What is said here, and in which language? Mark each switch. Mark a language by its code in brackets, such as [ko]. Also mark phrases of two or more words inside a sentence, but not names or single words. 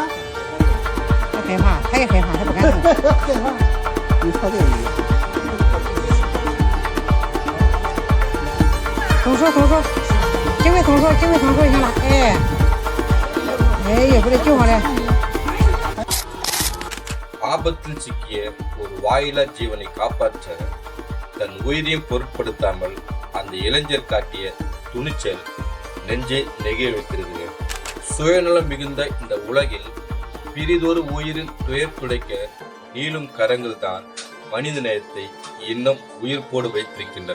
[zh] 他害怕，他也害怕，他不敢动。害怕？你瞧这个。松手，尽快松手就行了。哎呀，把他救上来。 [ta] ஆபத்தில் சிக்கிய ஒரு வாயிலா ஜீவனை காப்பாற்ற தன் உயிரையும் பொருட்படுத்தாமல் அந்த இளைஞர் காட்டிய துணிச்சல் நெஞ்சை நெகிழ வைக்கிறது. சுயநலம் மிகுந்த இந்த உலகில் பிரிதொரு உயிரில் துயர் துடைக்க நீளும் கரங்கள் தான் மனித நேயத்தை இன்னும் உயிர்ப்போடு வைத்திருக்கின்றன.